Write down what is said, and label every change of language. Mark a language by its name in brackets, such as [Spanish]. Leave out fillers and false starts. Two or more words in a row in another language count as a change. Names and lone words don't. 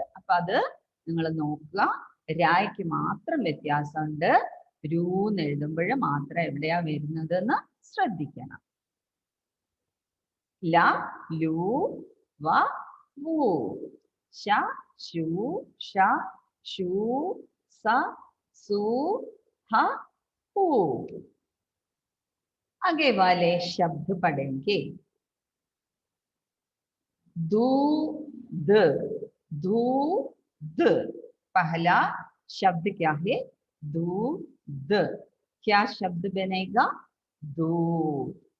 [Malayalam] അപ്പൊ അത് നിങ്ങൾ നോക്കുക. രായ്ക്ക് മാത്രം വ്യത്യാസമുണ്ട്. രൂന്ന് എഴുതുമ്പോൾ മാത്രം എവിടെയാ വരുന്നത് എന്ന് ശ്രദ്ധിക്കണം. ല, ലു, വ, വു. ശ, ശു, ഷ, ഷു, സ, സു, [Hindi] ह, हु. आगे वाले शब्द पढ़ेंगे. दूध, दूध. पहला शब्द क्या है? दूध. क्या शब्द बनेगा? दूध.